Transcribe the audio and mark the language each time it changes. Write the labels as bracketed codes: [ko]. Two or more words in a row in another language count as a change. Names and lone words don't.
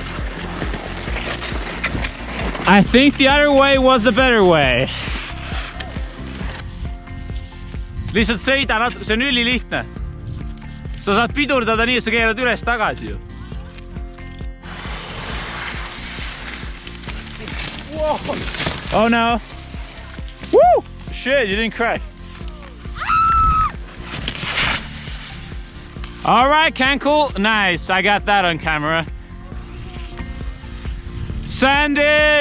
[en] I think the other way was the better way. [et] lihtsalt sõida natuke, see on ülilihtne. Sa saad pidurdada nii, et sa keerad üles tagasi ju. [en] Oh no! Woo! Shit, you didn't crash. All right, Canwell. Nice. I got that on camera. Send it.